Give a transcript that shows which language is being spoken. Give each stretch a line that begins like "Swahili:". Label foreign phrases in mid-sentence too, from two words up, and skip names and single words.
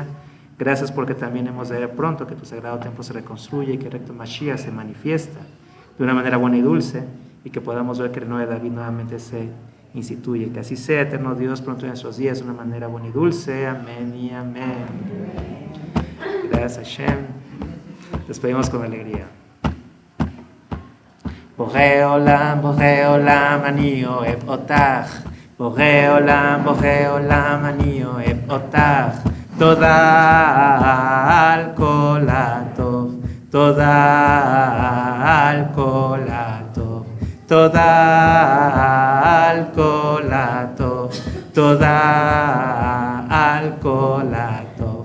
Spanish: Gracias porque también hemos de ver pronto que tu sagrado templo se reconstruye y que el recto Mashiach se manifiesta de una manera buena y dulce y que podamos ver que el nuevo David nuevamente se instituye. Que así sea, Eterno Dios, pronto en nuestros días de una manera buena y dulce. Amén y amén. Gracias, Hashem. Despedimos con alegría.
Hebrew: בורא עולם אני אוהב אותך. בורא עולם אני אוהב אותך. תודה על כל הטוב תודה על כל הטוב תודה על כל הטוב תודה על כל הטוב.